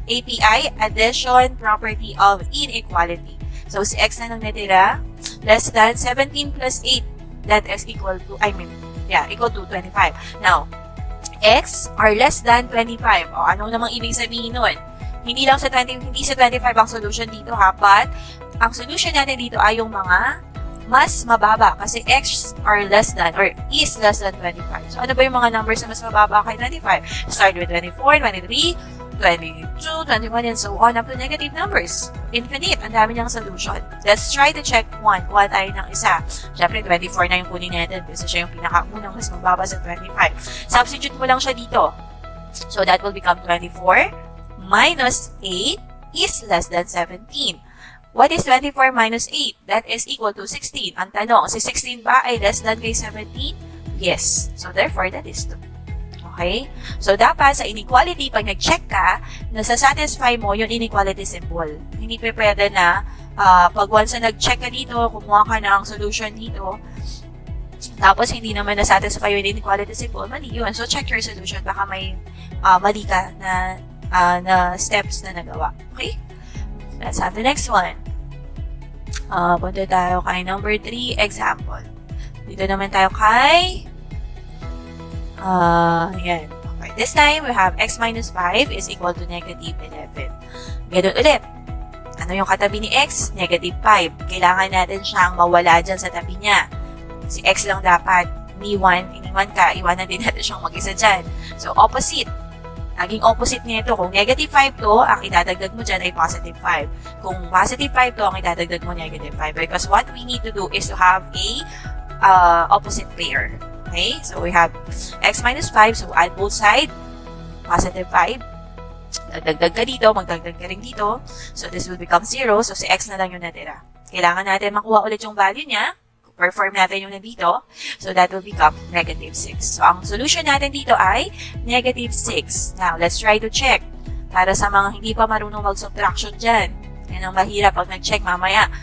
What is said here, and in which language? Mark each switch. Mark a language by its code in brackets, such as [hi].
[en] API, addition, property of inequality. [tl] So, si x na lang natira, less than 17 plus 8. [en] That is equal to, equal to 25. Now, x are less than 25. [tl] O, ano namang ibig sabihin nun? Hindi sa 25 ang solution dito ha, but ang solution natin dito ay yung mga [en] mas mababa kasi x are less than or is less than 25. [tl] So, ano ba yung mga numbers na mas mababa kay 25? [en] Start with 24, 23, 22, 21, and so on up to negative numbers. [tl] Infinite. Ang dami niyang solution. [en] Let's try to check one. [tl] Kuha tayo ng isa. Siyempre, 24 na yung kunin natin kasi siya yung pinakaunang mas mababa sa 25. Substitute mo lang siya dito. [en] So, that will become 24 minus 8 is less than 17. What is 24 minus 8? That is equal to 16. [tl] Ang tanong, si 16 ba ay less than kay 17? [en] Yes. So, therefore, that is 2. [tl] Okay? So, dapat sa inequality, pag nag-check ka, nasa-satisfy mo yung inequality symbol. Hindi pwede na pag once na nag-check ka dito, kumuha ka ng solution dito, tapos hindi naman na-satisfy yung inequality symbol, mali yun. [en] So, check your solution. [tl] Baka may mali ka na steps na nagawa. Okay? [en] Let's have the next one. [tl] Punta tayo kay number 3 example. Dito naman tayo kay yan. Okay. [en] This time, we have x minus 5 is equal to negative 11. [tl] Ganun ulit. Ano yung katabi ni x? Negative 5. Kailangan natin siyang mawala dyan sa tabi niya. Si x lang dapat. Iniwan ka. Iwanan din natin siyang mag-isa dyan. So, opposite. Naging opposite nito. Kung negative 5 to, ang idadagdag mo dyan ay positive 5. Kung positive 5 to, ang idadagdag mo negative 5. [en] Because what we need to do is to have a opposite pair. Okay? So, we have x minus 5. So, add both sides. [tl] Positive 5. Dagdag ka dito. Magdagdag ka rin dito. [en] So, this will become 0. So, si x na lang yung natira. [tl] Kailangan natin makuha ulit yung value niya. Perform natin yung nandito. [en] So, that will become negative 6. [tl] So, ang solution natin dito ay negative 6. [en] Now, let's try to check. [tl] Para sa mga hindi pa marunong mag-subtraction dyan. Yan ang mahirap pag nag-check mamaya.